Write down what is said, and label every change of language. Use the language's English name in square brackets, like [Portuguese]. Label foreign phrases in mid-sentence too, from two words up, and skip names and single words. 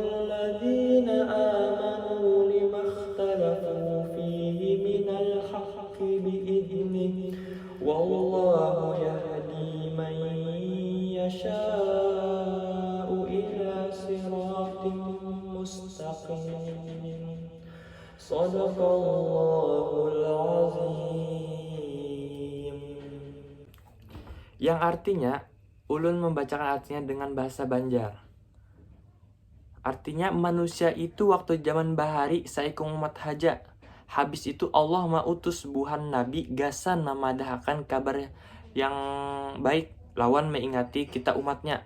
[Arabic] الذين آمنوا لما اختلفوا فيه من الحق بإذنه والله يهدي من يشاء إلى صراط مستقيم. صدق الله العظيم. [Banjar] Yang artinya, ulun membacakan artinya dengan bahasa Banjar. Artinya, manusia itu waktu zaman bahari saikung umat haja. Habis itu Allah mautus buhan nabi gasan memadahakan kabar yang baik lawan mengingati kita umatnya.